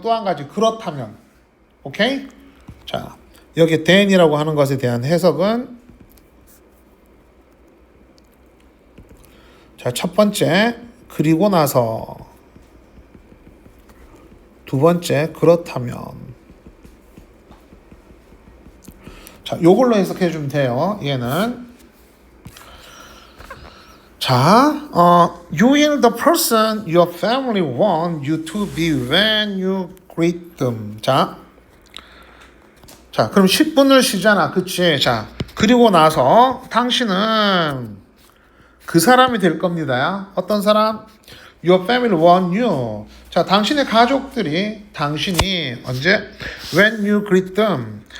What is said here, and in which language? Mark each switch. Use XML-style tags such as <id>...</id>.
<ko>또 한 가지 그렇다면. 오케이? 자, 여기 then이라고 하는 것에 대한 해석은 자, 첫 번째 그리고 나서, 두 번째 그렇다면. 자, 요걸로 해석해 주면 돼요. 얘는 자,</ko> <en>you are the person your family want you to be when you greet them.</en> <ko>자, 그럼 10분을 쉬잖아. 그치? 자, 그리고 나서 당신은 그 사람이 될 겁니다. 어떤 사람?</ko> <en>Your family want you.</en> <ko>자, 당신의 가족들이 당신이 언제?</ko> <en>When you greet them.</en>